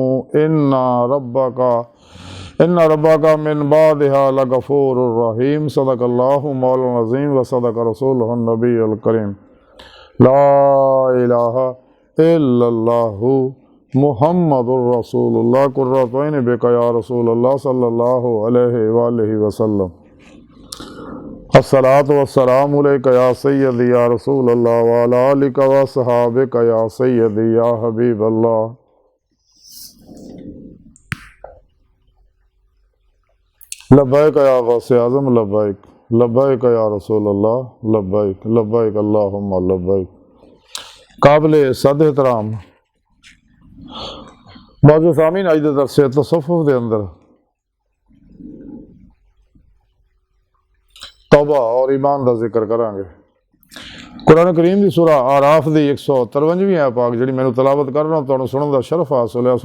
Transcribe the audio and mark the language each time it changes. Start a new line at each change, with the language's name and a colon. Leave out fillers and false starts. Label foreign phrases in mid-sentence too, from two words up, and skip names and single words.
Arabic: إن ربك من بعدها لغفور رحيم صدق الله مولانا العظيم وصدق رسوله النبي الكريم لا إله إلا الله محمد رسول الله قرة بك يا رسول الله صلى الله عليه وآله وسلم الصلاة والسلام عليك يا سيدي يا رسول الله وعلى آلك وصحابك يا سيدي يا حبيب الله. لبيك يا غوث الأعظم لبيك، لبيك يا رسول الله لبيك، لبيك اللهم لبيك.
Punjabi: ਕਾਬਿਲ ਸਦ ਏਹਤਰਾਮ ਮੌਜੂਦ ਸਾਮੀਨ ਅਜ ਦੇ ਦਰਸੇ ਤਸੱਵੁਫ਼ ਦੇ ਅੰਦਰ ਤੌਬਾ ਔਰ ਈਮਾਨ ਕਾ ਜ਼ਿਕਰ ਕਰਾਂਗੇ।
Urdu: قرآن کریم کی سورہ اعراف کی 153ویں آیت پاک جی میں تلاوت کر رہا ہوں، تہانوں سننے کا شرف حاصل ہے.